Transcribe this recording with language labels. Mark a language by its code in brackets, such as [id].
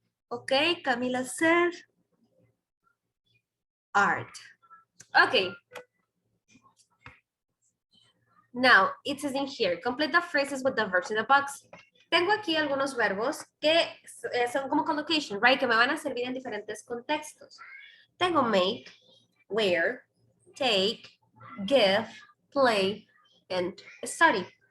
[en] Ok, Camila said art. Okay. Now, it says in here, complete the phrases with the verbs in the box. [es] Tengo aquí algunos verbos que son como collocation, right? Que me van a servir en diferentes contextos. Tengo make, wear, take, give, play, and study.